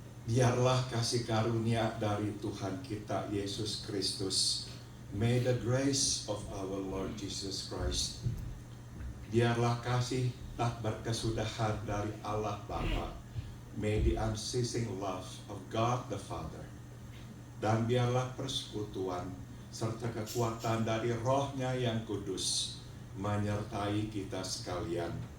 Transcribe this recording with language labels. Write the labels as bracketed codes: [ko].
[id] Biarlah kasih karunia dari Tuhan kita Yesus Kristus. [en] May the grace of our Lord Jesus Christ. [id] Biarlah kasih tak berkesudahan dari Allah Bapa. [en] May the unceasing love of God the Father. [id] Dan biarlah persekutuan serta kekuatan dari Roh-Nya yang kudus menyertai kita sekalian.